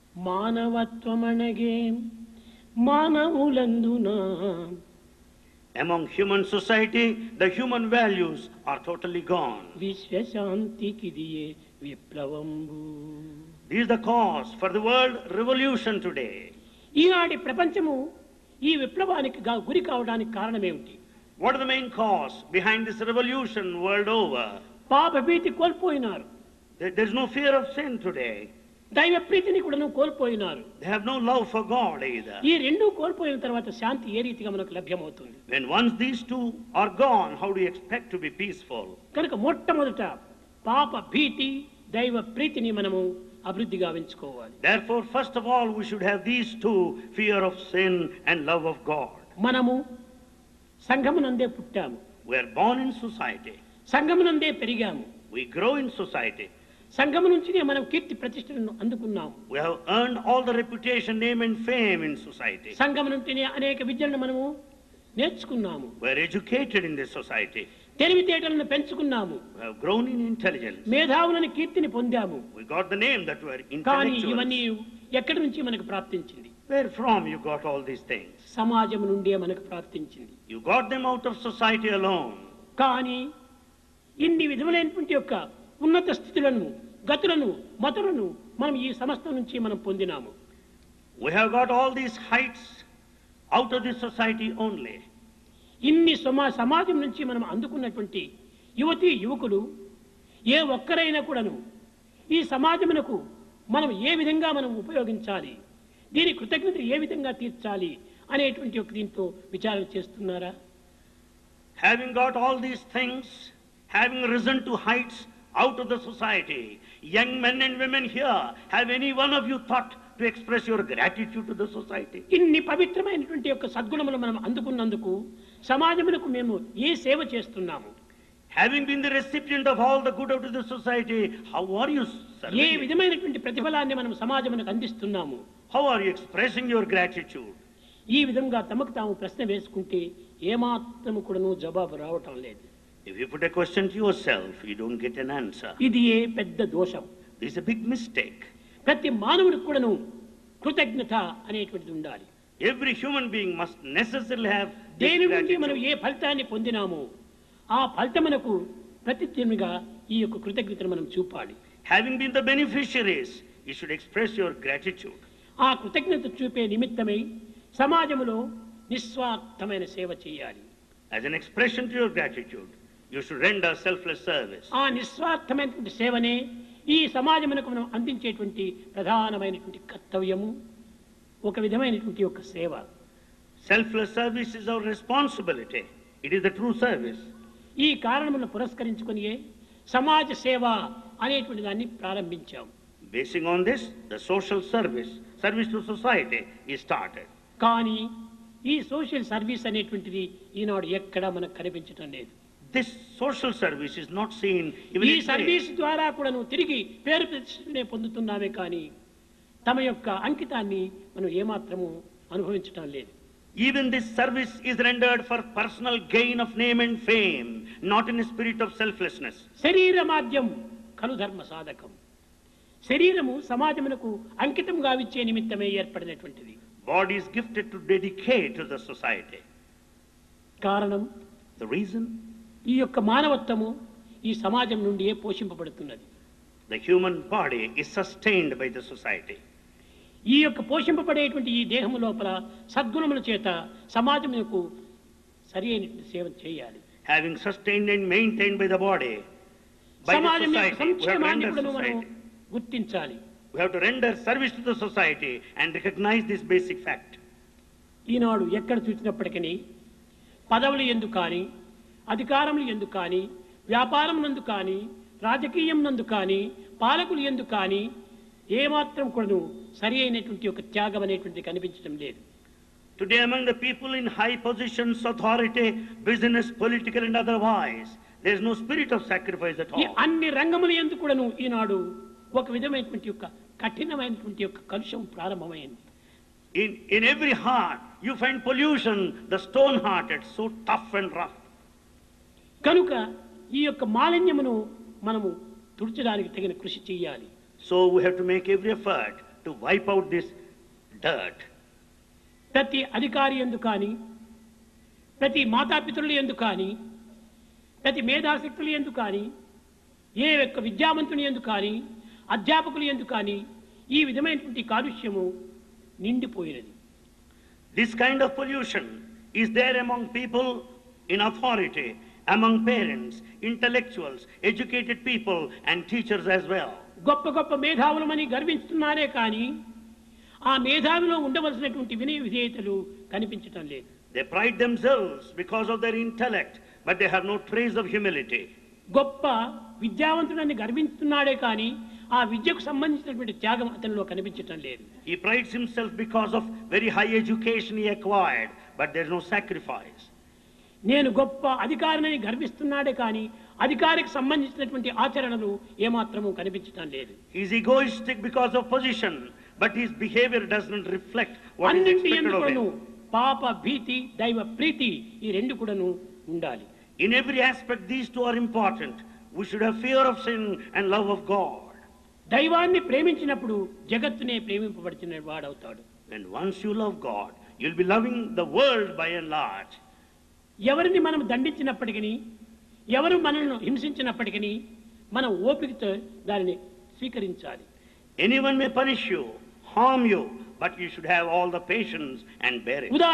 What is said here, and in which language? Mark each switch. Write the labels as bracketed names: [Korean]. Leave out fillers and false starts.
[Telugu] మానవత్వమనగే మానవులందున, [English] Among human society, the human values are totally gone. [Telugu] విశ్వశాంతికిదియే విప్లవంబు. [English] This is the cause for the world revolution today. [Telugu] ఈనాటి ప్రపంచము ఈ విప్లవానికి గురి కావడానికి కారణమేమిటి? [English] What is the main cause behind this revolution world over? [Telugu] పాప భీతి కోల్పోయినారు. [English] There's no fear of sin today. [Telugu] దైవ ప్రీతిని కూడా కోల్పోయినారు. [English] They have no love for God either. [Telugu] ఈ రెండు కోల్పోయిన తర్వాత శాంతి ఏ రీతిగా మనకు లభ్యమవుతుంది? [English] When once these two are gone, how do you expect to be peaceful? [Telugu] కనుక మొట్టమొదట పాప భీతి దైవ ప్రీతిని మనము అభివృద్ధి గావించుకోవాలి. [English] Therefore, first of all, we should have these two, fear of sin and love of God. [Telugu] మనము సంఘమునందే పుట్టాము. [English] We are born in society. [Telugu] సంఘమునందే పెరిగాము. [English] We grow in society. [Telugu] సంఘము నుంచినే మనం కీర్తి ప్రతిష్టలను అందుకున్నాము. [English] We have earned all the reputation, name and fame in society. [Telugu] సంఘము నుంచినే అనేక విద్యలను మనము నేర్చుకున్నాము. [English] We are educated in this society. [Telugu] తెలివితేటలను పెంచుకున్నాము. [English] We have grown in intelligence. [Telugu] మేధావులని కీర్తిని పొందాము. [English] We got the name that we are [Telugu] కానీ [English] intellectuals. [Telugu] ఇవన్నీ ఎక్కడి నుంచి మనకు ప్రాప్తించింది? [English] Where from you got all these things? [Telugu] సమాజం నుండే మనకు ప్రాప్తించింది. [English] You got them out of society alone. [Telugu] కానీ ఇన్ని విధములైనటువంటి యొక్క ఉన్నత స్థితులను, గతులను, మతులను మనం ఈ సమస్త నుంచి మనం పొందినాము. [English] We have got all these heights out of this society only. [Telugu] ఇన్ని సమాజం నుంచి మనం అందుకున్నటువంటి యువతీ యువకులు ఏ ఒక్కరైనా కూడాను ఈ సమాజమునకు మనం ఏ విధంగా మనం ఉపయోగించాలి, దీని కృతజ్ఞత ఏ విధంగా తీర్చాలి అనేటువంటి ఒక దీంతో విచారణ చేస్తున్నారా? [English] Having got all these things, having risen to heights out of the society, young men and women here, have any one of you thought to express your gratitude to the society? [Telugu] ఇన్ని పవిత్రమైనటువంటి యొక్క సద్గుణములు మనం అందుకున్నందుకు సమాజమునకు మేము ఏ సేవ చేస్తున్నాము? [English] Having been the recipient of all the good out of the society, how are you serving [Telugu] ఏ [English] it? [Telugu] విధమైనటువంటి ప్రతిఫలాన్ని మనం సమాజమునకు అందిస్తున్నాము? [English] How are you expressing your gratitude? [Telugu] ఈ విధంగా తమకు తాము ప్రశ్న వేసుకుంటే ఏమాత్రము కూడాను జవాబు రావటం లేదు. [English] If you put a question to yourself, you don't get an answer. [Telugu] ఇది ఏ పెద్ద దోషం. [English] This is a big mistake. [Telugu] ప్రతి మానవుడికి కూడాను కృతజ్ఞత అనేటువంటిది ఉండాలి. [English] Every human being must necessarily have this [Telugu] దేని నుండి మనం [English] gratitude. [Telugu] ఏ ఫలితాన్ని పొందినామో ఆ ఫలితమునకు ప్రతిజ్ఞగా ఈ యొక్క కృతజ్ఞతను మనం చూపాలి. [English] Having been the beneficiaries, you should express your gratitude. [Telugu] ఆ కృతజ్ఞత చూపే నిమిత్తమై సమాజంలో నిస్వార్థమైన సేవ చేయాలి. [English] As an expression to your gratitude, you should render selfless service. [Telugu] ఆ నిస్వార్థమైనటువంటి సేవనే ఈ సమాజమునకు మనం అందించేటువంటి ప్రధానమైనటువంటి కర్తవ్యము, ఒక విధమైనటువంటి ఒక సేవ. [English] Selfless service is our responsibility. It is the true service. [Telugu] ఈ కారణములను పురస్కరించుకొని సమాజ సేవ అనేటువంటి దాన్ని ప్రారంభించాం. [English] Basing on this, the social service to society is started. [Telugu] కానీ ఈ సోషల్ సర్వీస్ అనేటువంటిది ఈనాడు ఎక్కడా మనకు కనిపించడం లేదు. [English] This social service is not seen even [Telugu] ఈ [English] in [Telugu] సర్వీస్ ద్వారా కూడా నువ్వు తిరిగి పేరు ప్రతిష్టనే పొందుతున్నామే కానీ తమ యొక్క అంకితాన్ని మనం ఏమాత్రము అనుభవించడం లేదు. [English] Even this service is rendered for personal gain of name and fame, not in a spirit of selflessness. [Sanskrit] శరీర మాధ్యం కను ధర్మ సాధకం. [Telugu] శరీరము సమాజమునకు అంకితం గావించే నిమిత్తమే ఏర్పడినటువంటిది. [English] Body is gifted to dedicate to the society. [Telugu] కారణం [English] The reason, [Telugu] ఈ యొక్క మానవత్వము ఈ సమాజం నుండి పోషింపబడుతున్నది. [English] the human body is sustained by the society. [Telugu] ఈ యొక్క పోషింపబడేటువంటి ఈ దేహము లోపల సద్గుణముల చేత సమాజమునకు సరి అయినటువంటి సేవ చేయాలి. [English] Having sustained and maintained by the body, by the [Telugu] సమాజం యొక్క [English] society, we have to [Telugu] సంక్షేమాన్ని [English] render [Telugu] కూడా మనం [English] society. [Telugu] గుర్తించాలి. [English] We have to render service to the society and recognize this basic fact. [Telugu] ఈనాడు ఎక్కడ చూసినప్పటికీ పదవులు ఎందుకు కానీ, అధికారములు ఎందుకు కానీ, వ్యాపారం నందు కానీ, రాజకీయం నందు కానీ, పాలకులు ఎందుకు కానీ ఏమాత్రం కూడా సరి అయినటువంటి ఒక త్యాగం అనేటువంటిది కనిపించడం లేదు. [English] Today among the people in high positions, authority, business, political and otherwise, there is no spirit of sacrifice at [Telugu] ఈ [English] all. [Telugu] అన్ని రంగముల ఎందుకు కూడాను ఈనాడు ఒక విధమైనటువంటి యొక్క కఠినమైనటువంటి యొక్క కలుషం ప్రారంభమైంది. [English] In every heart, you find pollution, the stone-hearted, so tough and rough. [Telugu] కనుక ఈ యొక్క మాలిన్యమును మనము తుడిచడానికి తగిన కృషి చేయాలి. [English] So we have to make every effort to wipe out this dirt. [Telugu] ప్రతి అధికారి ఎందు కానీ, ప్రతి మాతాపితరులు ఎందు కానీ, ప్రతి మేధాశక్తులు ఎందు కానీ, ఏ యొక్క విద్యావంతుని ఎందు కానీ, అధ్యాపకులు ఎందు కానీ ఈ విధమైనటువంటి కాలుష్యము నిండిపోయినది. [English] This kind of pollution is there among people in authority, among parents, intellectuals, educated people and teachers as well. [Telugu] గొప్ప గొప్ప మేధావులమని గర్విస్తున్నారే కానీ ఆ మేధావిలో ఉండవలసినటువంటి వినయ విధేయతలు కనిపించటం లేదు. [English] They pride themselves because of their intellect, but they have no trace of humility. [Telugu] గొప్ప విద్యావంతుడని గర్విస్తున్నాడే కానీ ఆ విద్యకు సంబంధించినటువంటి త్యాగం అతనిలో కనిపించటం లేదు. [English] He prides himself because of very high education he acquired, but there is no sacrifice. [Telugu] నేను గొప్ప అధికారిని గర్విస్తున్నాడే కానీ అధికారికి సంబంధించినటువంటి ఆచరణలు ఏమాత్రము కనిపించటం లేదు. [English] He is egoistic because of position, but his behavior does not reflect what is [Telugu] అన్నింటి [English] expected of [Telugu] ఎందుకును [English] him. [Telugu] పాప భీతి దైవ ప్రీతి ఈ రెండు కూడాను ఉండాలి. [English] In every aspect these two are important. We should have fear of sin and love of God. [Telugu] దైవాన్ని ప్రేమించినప్పుడు జగత్తునే ప్రేమింపబడిన వాడవుతాడు. [English] And once you love God, you'll be loving the world by and large. [Telugu] ఎవరిని మనం దండించినప్పటికీ ఎవరు మనల్ని హింసించినప్పటికీ మనం ఓపికతో దానిని స్వీకరించాలి. [English] Anyone may punish you, harm you, but you should have all the patience and bear it.